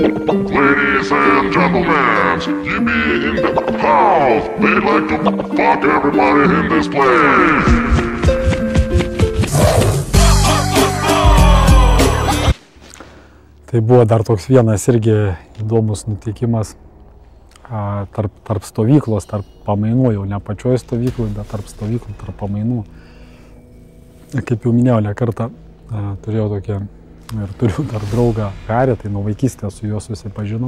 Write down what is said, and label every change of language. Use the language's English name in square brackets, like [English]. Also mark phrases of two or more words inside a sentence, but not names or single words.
[English] Ladies and gentlemen, you be in the house. They like to fuck everybody in this place. [Lithuanian] Tai buvo dar toks vienas irgi įdomus nutikimas tarp stovyklos, tarp pamainų, jau ne pačioj stovykloj, bet tarp stovyklų, tarp pamainų. Kaip jau minėjau, ne kartą turėjau tokią ir turiu dar draugą Harį, tai nuo vaikystės su juo susipažinom.